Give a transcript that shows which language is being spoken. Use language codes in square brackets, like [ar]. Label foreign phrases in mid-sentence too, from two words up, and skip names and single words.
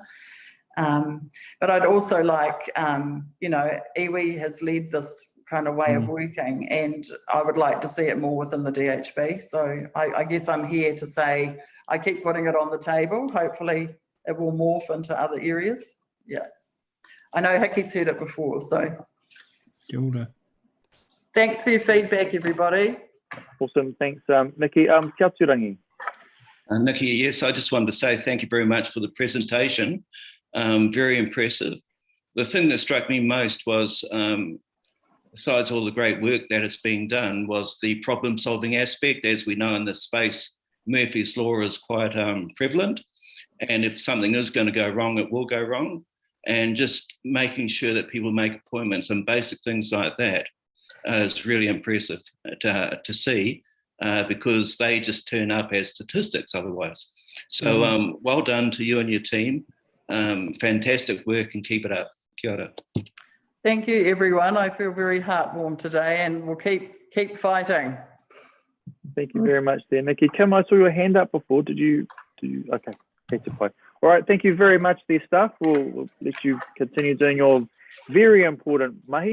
[en] But I'd also like, iwi has led this kind of way of working, and I would like to see it more within the DHB. So I guess I'm here to say I keep putting it on the table. Hopefully it will morph into other areas. Yeah. I know Hiki's heard it before, so. [mi] Kia ora. [en] Thanks for your feedback, everybody. Awesome, thanks, Nikki. [mi] Kia atu, Rangi. [en] Nikki, yes, I just wanted to say thank you very much for the presentation. Very impressive. The thing that struck me most was, besides all the great work that is being done, was the problem-solving aspect. As we know in this space, Murphy's Law is quite prevalent. And if something is going to go wrong, it will go wrong. And just making sure that people make appointments and basic things like that is really impressive to see, because they just turn up as statistics otherwise. So well done to you and your team. Fantastic work, and keep it up. [mi] Kia ora. [en] Thank you, everyone. I feel very heartwarmed today, and we'll keep fighting. Thank you very much there, Nikki. Kim, I saw your hand up before. Did you okay, that's a point. All right, thank you very much there, staff. We'll let you continue doing your very important mahi.